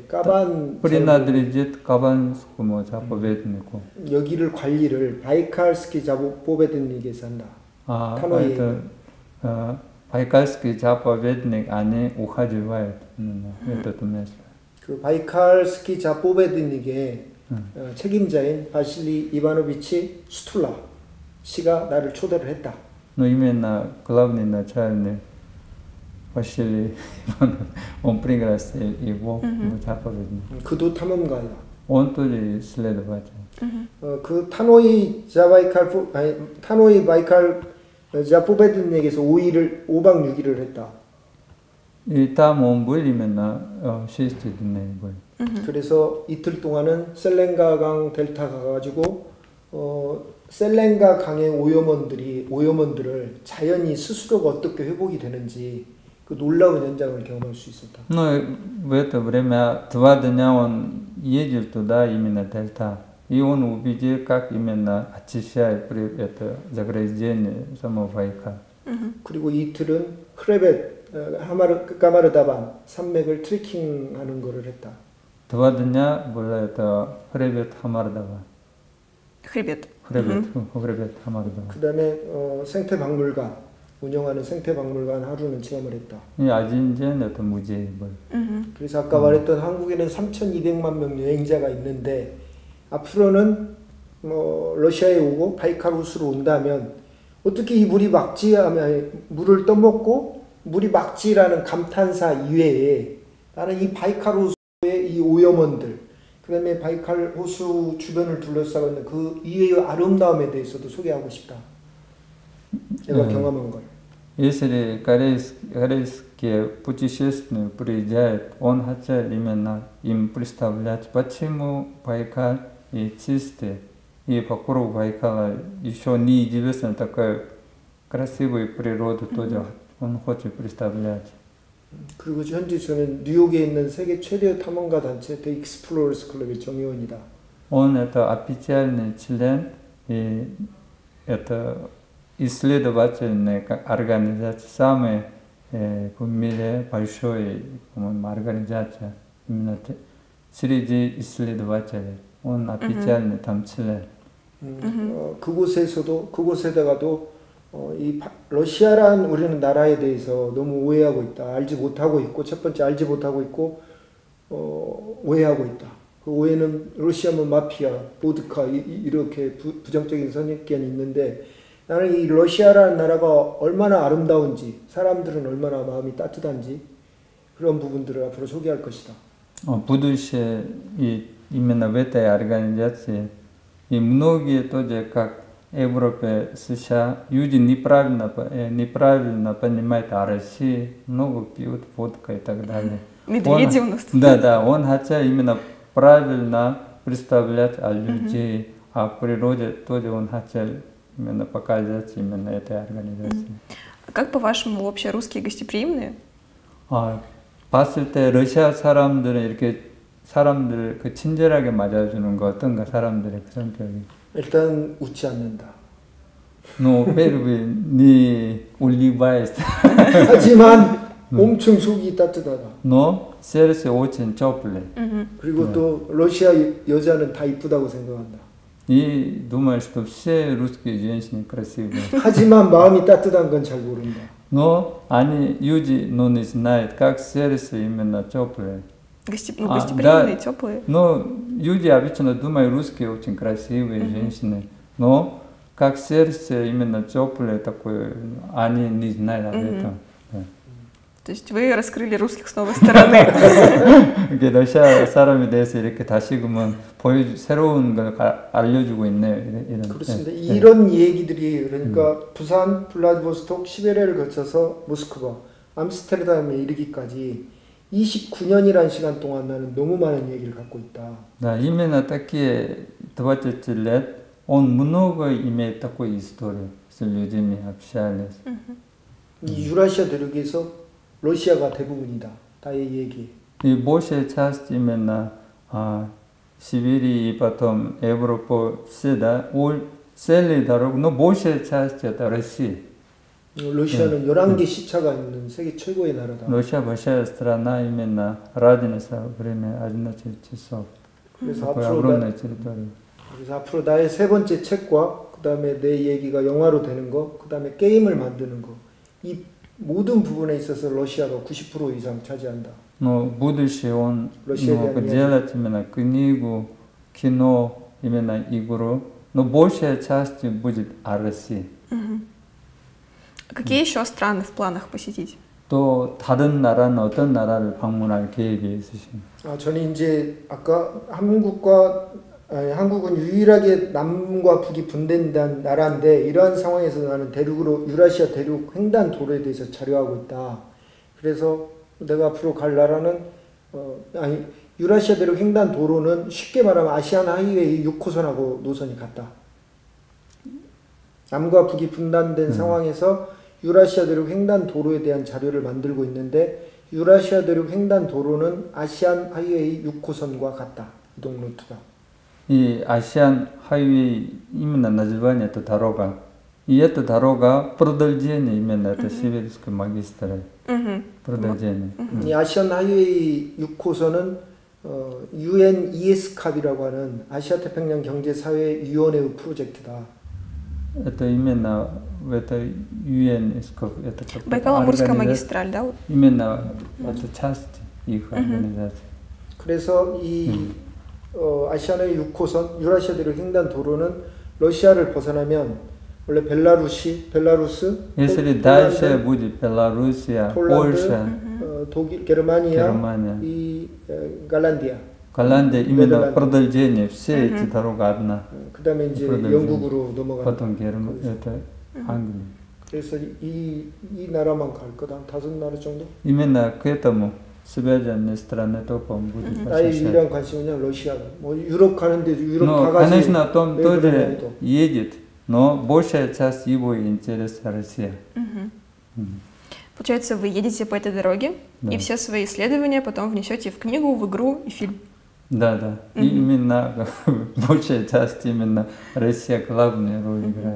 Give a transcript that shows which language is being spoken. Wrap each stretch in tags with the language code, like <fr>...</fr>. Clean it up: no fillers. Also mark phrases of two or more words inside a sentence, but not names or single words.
<ru>принадлежит Кабанскому заповеднику.</ru> <ko>여기를 관리를 바이칼스키 자포베드닉에서 한다.</ko> <ru>это Байкальский заповедник, они ухаживают это место.</ru> <ko>그 바이칼스키 자포베드닉의 책임자인 바실리 이바노비치 스툴라 씨가 나를 초대를 했다.</ko> <ru>Но именно главный начальник Василий Иванов, он пригласил его в заповедник.</ru> <ko>그도 탐험가야.</ko> <ru>Он тоже исследователь.</ru> <ko>그 타노이 바이칼 자포베드닉에서 5박 6일을 했다.</ko> <ru>И там он был именно 6 дней был.</ru> <ko>그래서 이틀 동안은 셀렌가 강 델타 가가지고 셀렌가 강의 오염원들을 자연이 스스로가 어떻게 회복이 되는지 그 놀라운 현장을 경험할 수 있었다.</ko> <ru>Но в это время 2 дня он ездил туда, именно Дельта, и он увидел, как именно очищает это загрязнение самого Байкала.</ru> <ko>그리고 이틀은 크레벳, 까마르다반 산맥을 트레킹하는 거를 했다.</ko> <ru>2 дня было это хребет Хамардава. Хребет. хребет Хамардава.</ru> <ko>그다음에 생태박물관 운영하는 생태박물관 하루는 체험을 했다.</ko> <ru>И 1 день это музей был.</ru> <ko>그래서 아까 말했던 한국에는 3,200만 명 여행자가 있는데 앞으로는 러시아에 오고 바이칼 호수로 온다면 어떻게 이 물이 막지 하면 물을 떠먹고 물이 막지라는 감탄사 이외에 나는 이 바이칼 호수의 이 오염원들 그다음에 바이칼 호수 주변을 둘러싸고 있는 그 이외의 아름다움에 대해서도 소개하고 싶다. 내가 경험한 걸.</ko> <ru>Если корейские путешественники приезжают, он хотел именно им представлять, почему Байкал и чистый. И вокруг Байкала еще неизвестна такая красивая природа тоже он хочет представлять.</ru> <ko>그리고 현재 저는 뉴욕에 있는 세계 최대 탐험가 단체 The Explorers Club의 정의원이다.</ko> <ru>Он это официальный член и это исследовательная организация, самая в мире большая организация именно среди исследователей. Он официальный там член.</ru> <ko>그곳에다가도 이 러시아란 우리는 나라에 대해서 너무 오해하고 있다. 알지 못하고 있고 첫 번째 알지 못하고 있고 오해하고 있다. 그 오해는 러시아면 마피아, 보드카 이렇게 부정적인 선입견이 있는데 나는 이 러시아라는 나라가 얼마나 아름다운지 사람들은 얼마나 마음이 따뜻한지 그런 부분들을 앞으로 소개할 것이다.</ko> <ru>будущее и именно в этой организации и многие тоже как Европе, США, люди неправильно понимают о России, много пьют водка и так далее. Медведи у нас тут. Да, он хотел именно правильно представлять о людей, о природе, тоже он хотел именно показать именно этой организации. Как по-вашему вообще русские гостеприимные?</ru> <ko>봤을 때 러시아 사람들은 이렇게 사람들 그 친절하게 맞아주는 거 어떤가 사람들의 그 성격이. 일단 웃지 않는다.</ko> <ru>No, первый не улыбаясь.</ru> <ko>하지만 엄청 속이 따뜻하다.</ko> <ru>Но сердце очень теплое.</ru> <ko>그리고 또 러시아 여자는 다 이쁘다고 생각한다.</ko> <ru>И думаю, что все русские женщины красивые.</ru> <ko>하지만 마음이 따뜻한 건 잘 모른다.</ko> <ru>Но они люди, но не знают, как сердце именно теплое. Гостеприимные, теплые. Но люди обычно думают, русские очень красивые женщины, но как сердце именно теплое такое, они не знают об этом. То есть вы раскрыли русских с новой стороны.</ru> <ko>이게 러시아 사람에 대해서 이렇게 다시금은 새로운 걸 알려주고 있네요. 이런. 그렇습니다. 이런 얘기들이 그러니까 부산, 블라디보스톡, 시베리아를 거쳐서 모스크바, 암스테르담에 이르기까지 29년이라는 시간 동안 나는 너무 많은 얘기를 갖고 있다.</ko> <ru>Да, именно такие 20 лет он много имеет такой истории с людьми общались.</ru> <ko>이 유라시아 대륙에서 러시아가 대부분이다. 다의 얘기.</ko> <ru>И большая часть именно Сибири и потом Европа всегда целый дорог, но большая часть это Россия.</ru> <ko>러시아는 11개 시차가 있는 세계 최고의 나라다.</ko> <ru>Россия большая страна именно разница время 11 часов.</ru> <ko>그래서</ko> <ru>огромная территория.</ru> <ko>그래서 앞으로 나의 세 번째 책과 그다음에 내 얘기가 영화로 되는 거, 그다음에 게임을 만드는 거. 이 모든 부분에 있어서 러시아가 90% 이상 차지한다.</ko> <ru>Но будущее он делать именно книгу, кино, именно игру, но большая часть будет о России. Какие еще страны в планах посетить?</ru> <ko>또 다른 나라는 어떤 나라를 방문할 계획이 있으신가요? 저는 이제 아까 한국은 유일하게 남과 북이 분된다는 나라인데 이러한 상황에서 나는 대륙으로 유라시아 대륙 횡단 도로에 대해서 자료하고 있다. 그래서 내가 앞으로 갈 나라는 유라시아 대륙 횡단 도로는 쉽게 말하면 아시안 하이웨이 6호선하고 노선이 같다. 남과 북이 분단된 상황에서 유라시아 대륙 횡단 도로에 대한 자료를 만들고 있는데 유라시아 대륙 횡단 도로는 아시안 하이웨이 6호선과 같다. 이동 루트가. 이 아시안 하이웨이</ko> <ru>именно название этой дорога. И эта дорога продолжение именно этой сибирской магистрали. продолжение.</ru> <ko>이 아시안 하이웨이 6호선은 UN ESCAP이라고 하는 아시아 태평양 경제 사회 위원회의 프로젝트다.</ko> <ru>Это именно в этой UN ESCAP. Байкало-Амурская магистраль, да? Именно это часть их организации.</ru> <ko>그래서 이 아시아의 6호선 유라시아 대륙 횡단 도로는 러시아를 벗어나면 원래 벨라루스,</ko> <ru>если дальше будет Белоруссия, Польша,</ru> <ko>독일, 게르마니아, 이 голландия.</ko> <ru>голландия именно продолжение все эти дороги одна.</ru> <ko>그다음에 이제 영국으로 넘어가는.</ko> <ru>потом это Англия.</ru> <ko>그래서 이 나라만 갈 거다. 5나라 정도?</ko> <ru>именно к этому связанные страны только будут</ru> <ko>나의 유일한 관심은 러시아. 뭐 유럽 가는데 유럽</ko> <ru>Но,</ru> <ko>다 가지.</ko> <ru>конечно, он тоже едет, но большая часть его интереса Россия. Получается, вы едете по этой дороге, Да. и все свои исследования потом внесете в книгу, в игру и фильм. Да, да. Именно большая часть именно Россия главную роль играет.</ru>